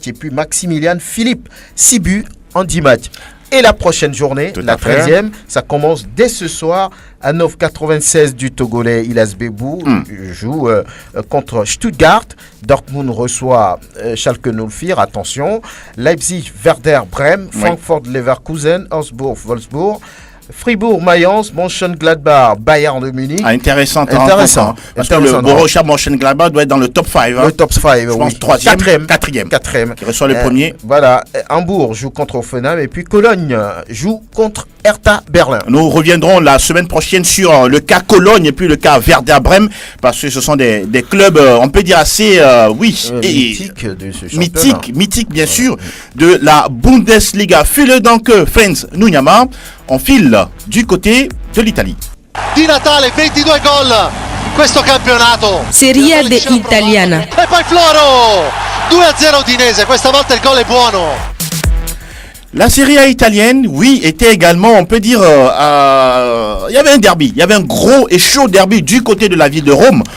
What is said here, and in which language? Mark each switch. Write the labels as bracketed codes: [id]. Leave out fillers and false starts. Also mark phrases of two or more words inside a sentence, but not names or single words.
[fr] Et puis Maximilian Philippe, 6 buts en 10 matchs. Et la prochaine journée, la 13e, ça commence dès ce soir. Hanovre 96 du Togolais Ilas Bebou joue contre Stuttgart. Dortmund reçoit Schalke 04, attention. Leipzig, Werder Bremen, Francfort Leverkusen, Augsbourg, Wolfsburg. Fribourg, Mayence, Mönchengladbach, Bayern de Munich. Intéressant. Parce que le Borussia Mönchengladbach doit être dans le top 5. Le top 5, je pense 3e, 4e. Qui reçoit le premier. Voilà. Hambourg joue contre Offenheim et puis Cologne joue contre Hertha Berlin. Nous reviendrons la semaine prochaine sur le cas Cologne et puis le cas Werder Bremen parce que ce sont des clubs, on peut dire assez, mythiques de ce championnat. Mythique bien sûr, de la Bundesliga. File donc, Franz Nunyama. On file du côté de l'Italie. [it] Di Natale 22 gol in questo campionato. Serie D italiana. E poi Floro 2-0 Udinese, questa volta il gol è buono. [fr] La Serie A italienne, était également, on peut dire, il y avait un derby, il y avait un gros et chaud derby du côté de la ville de Rome.